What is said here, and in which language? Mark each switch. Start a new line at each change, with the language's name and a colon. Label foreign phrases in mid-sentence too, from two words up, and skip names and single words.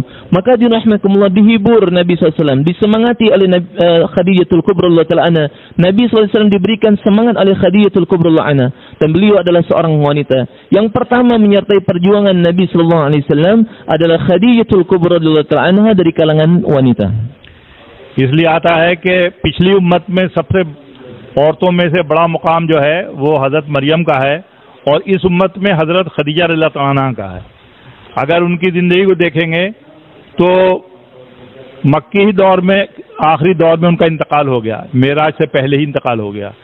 Indonesian: Maka dirahmatullah, dihibur Nabi SAW, disemangati oleh Khadijatul Kubra
Arabic: رضي الله تعالى عنها.
Indonesian: Nabi SAW diberikan semangat oleh Khadijatul Kubra
Arabic: رضي الله عنها,
Indonesian: dan beliau adalah seorang wanita yang pertama menyertai perjuangan Nabi SAW adalah Khadijatul Kubra
Arabic: رضي الله تعالى عنها
Indonesian: dari kalangan wanita.
Hindi: इसलिए आता है कि पिछली उम्मत में सबसे औरतों में से बड़ा मुकाम जो है वो हज़रत मरियम का है और इस उम्मत में हज़रत खदीजा
Arabic: رضي الله تعالى عنها
Hindi: का है। अगर उनकी ज़िंदगी को देखेंगे तो मक्की ही दौर में, आखिरी दौर में उनका इंतकाल हो गया, मेराज से पहले ही इंतकाल हो गया।